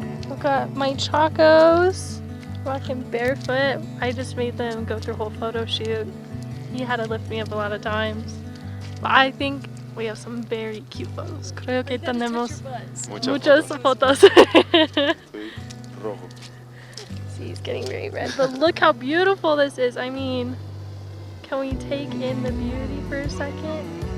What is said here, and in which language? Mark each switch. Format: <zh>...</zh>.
<en>I've got my chacos walking barefoot. I just made them go through a whole photo shoot. He had to lift me up a lot of times. But I think we have some very cute photos.</en> <es>Creo que tenemos muchas fotos. Estoy rojo.</es> <en>See, he's getting very red. But look how beautiful this is. I mean, can we take in the beauty for a second?</en>